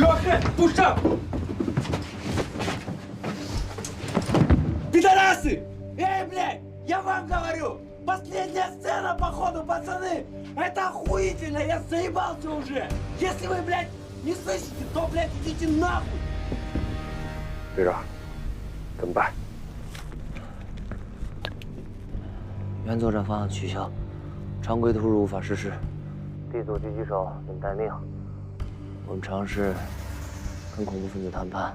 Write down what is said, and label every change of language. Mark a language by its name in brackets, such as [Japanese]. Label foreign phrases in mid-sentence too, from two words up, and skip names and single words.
[Russian] Пушак! Пидорасы! Эй, блядь! Я вам говорю! Последняя сцена, походу, пацаны! Это охуительно! Я заебался уже! Если вы, блядь, не слышите, то, блядь, идите нахуй! [Chinese] 队长，怎么办？原作战方案取消，常规突入无法实施。D组狙击手等待命。我们尝试跟恐怖分子谈判。